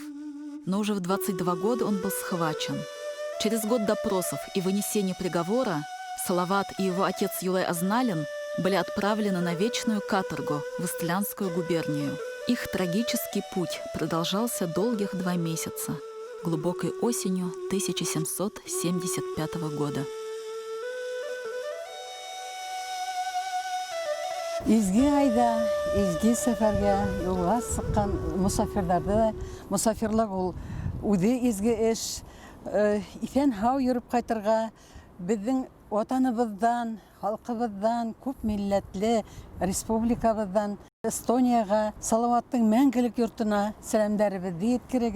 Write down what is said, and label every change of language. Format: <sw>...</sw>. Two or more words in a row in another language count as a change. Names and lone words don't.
<ru>Но уже в 22 года он был схвачен. Через год допросов и вынесения приговора Салават и его отец Юлай Азналин были отправлены на вечную каторгу в Истлянскую губернию. Их трагический путь продолжался долгих 2 месяца, глубокой осенью 1775 года.</ru> <tt>Изге айда, изге сәфәргә юлга сыккан мусафирларда, мусафирлык ул үзе изге эш, исән һау йөреп кайтырга, безнең ватаныбыздан, халкыбыздан, күп милләтле республикабыздан Эстонияга, Салаваттың мәңгелек йортына сәламнарыбызны yetkерегез.</tt>